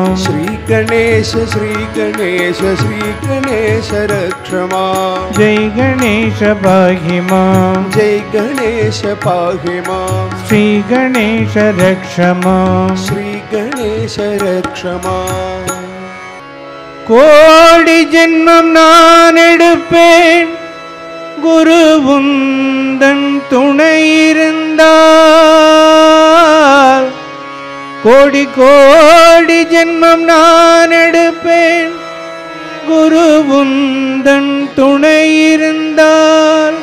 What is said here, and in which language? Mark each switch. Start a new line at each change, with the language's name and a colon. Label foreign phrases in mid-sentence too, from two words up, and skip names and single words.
Sanskrit: श्री गणेश रक्ष मां। जय गणेश पाहि मां। जय गणेश पाहि मां। श्री गणेश रक्ष मां। श्री गणेश रक्ष मां।
Tamil: கோடி ஜென்மம் நான் எடுப்பேன் குரு உந்தன் துணை இருந்தால். கோடி ஜென்மம் நான் எடுப்பேன் குரு உந்தன் துணை இருந்தால்.